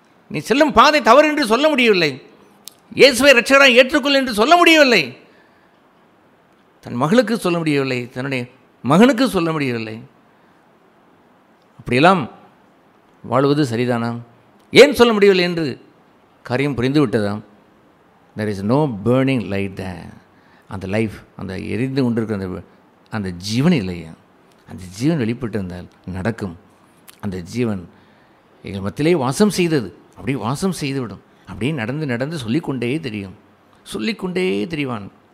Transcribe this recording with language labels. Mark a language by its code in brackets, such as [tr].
[ta] நீ செல்லும் பாதை தவறு என்று சொல்ல முடியவில்லை. இயேசுவை இரட்சகராக ஏற்றுக்கொள் என்று சொல்ல முடியவில்லை. தன் மகளுக்கு சொல்ல முடியவில்லை, தன்னுடைய மகனுக்கு சொல்ல முடியவில்லை. அப்படியெல்லாம் வாழ்வது சரிதானா? ஏன் சொல்ல முடியவில்லை என்று காரியம் புரிந்து விட்டதாம். [en] there is no burning light there. [ta] அந்த லைஃப், அந்த எரிந்து கொண்டிருக்கிற அந்த ஜீவன் இல்லையா? அந்த ஜீவன் வெளிப்பட்டிருந்தால் நடக்கும். அந்த ஜீவன் எங்கள் மத்தியிலே வாசம் செய்தது, அப்படியே வாசம் செய்துவிடும். அப்படியே நடந்து நடந்து சொல்லிக்கொண்டே தெரியும், சொல்லிக்கொண்டே தெரிவான்.